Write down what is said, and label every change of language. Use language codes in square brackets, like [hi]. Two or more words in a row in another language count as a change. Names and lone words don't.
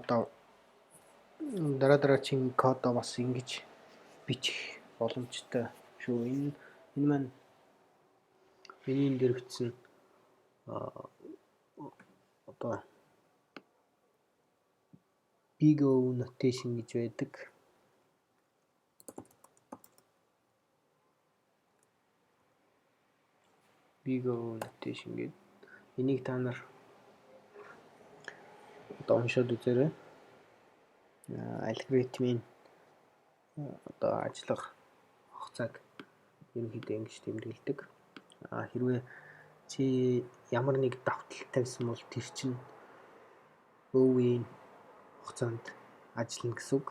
[mn] дараагийн кодоо бас ингэж бичих боломжтой шүү. Энэ маань миний энэ дээр бичсэн одоо [en] big O notation [mn] гэж байдаг. [en] Big O notation гэдэг. [mn] Энийг та нар одоо уншаад үзээрэй. Алгоритмын одоо ажиллах хугацааг ерөнхийдөө ингэж тэмдэглэдэг. Хэрвээ чи ямар нэг давтал тавьсан бол тэр чинь өвийн хугацаанд ажиллана гэсэн үг.